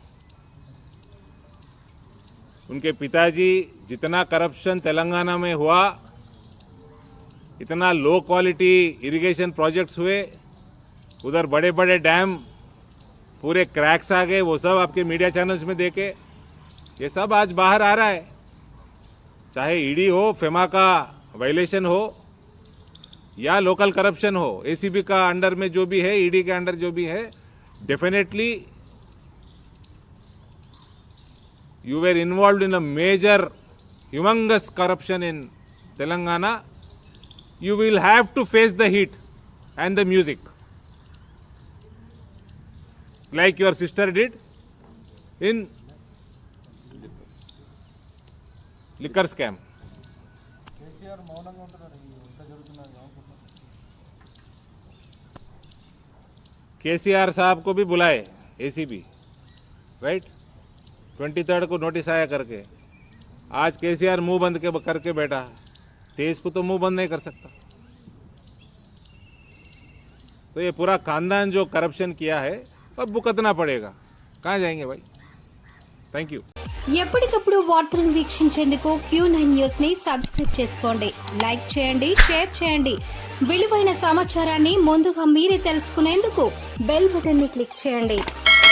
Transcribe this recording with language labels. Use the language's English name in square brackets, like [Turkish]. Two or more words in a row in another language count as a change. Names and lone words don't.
[Hindi] उनके पिताजी जितना करप्शन तेलंगाना में हुआ, इतना [English] low quality irrigation projects [Hindi] हुए, उधर बड़े बड़े डैम पूरे क्रैक्स आ गए, वो सब आपके [English] media channels [Hindi] में देखे। ये सब आज बाहर आ रहा है। चाहे ईडी हो, फेमा का वायलेशन हो या लोकल करप्शन हो, एसीबी का अंडर में जो भी है, ईडी के अंडर जो भी है, [English] डेफिनेटली you were involved in a major humongous corruption in Telangana. You will have to face the heat and the music like your sister did in liquor scam. [Telugu] కేసీఆర్ మౌనంగా ఉంటున్నారు ఇంత జరుగుతున్నారు అనుకుంటున్నారు. [Hindi] केसीआर साहब को भी बुलाए एसीबी, राइट? 23 को नोटिस आया करके। आज केसीआर मुंह बंद करके बैठा, तेज को तो मुंह बंद नहीं कर सकता। तो ये पूरा खानदान जो करप्शन किया है अब भुगतना पड़ेगा। कहाँ जाएंगे भाई? [English] thank you. [Telugu] ఎప్పటికప్పుడు వార్తలను వీక్షించేందుకు Q9 న్యూస్ ని సబ్స్క్రైబ్ చేసుకోండి, లైక్ చేయండి, షేర్ చేయండి. విలువైన సమాచారాన్ని ముందుగా మీరే తెలుసుకునేందుకు [English] bell button [Telugu] ని క్లిక్ చేయండి.